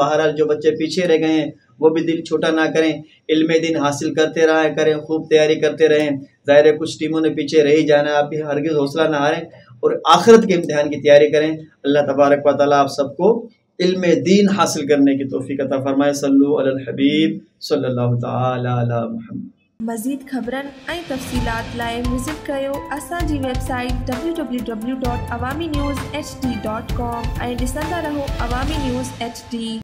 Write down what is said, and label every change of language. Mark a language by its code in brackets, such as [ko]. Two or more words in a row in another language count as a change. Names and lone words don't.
[ur] بہرحال جو بچے پیچھے رہ گئے ہیں وہ بھی دل چھوٹا نہ کریں، علم دین حاصل کرتے رہا کریں، خوب تیاری کرتے رہیں۔ ظاہر ہے کچھ ٹیموں نے پیچھے رہ ہی جانا ہے، آپ بھی ہرگز حوصلہ نہ ہاریں اور آخرت کے امتحان کی تیاری کریں۔ اللہ تبارک و تعالیٰ آپ سب کو علم دین حاصل کرنے کی توفیق عطا فرمائے۔ [ar] صلو علی الحبیب صلی اللہ تعالی علی محمد۔ [sd] مزید خبرن ऐं तफ़सीलात लाइ विज़िट कयो असांजी वेबसाइट www.awamiNewsHD.com ऐं ॾिसंदा रहो अवामी न्यूज़ HD।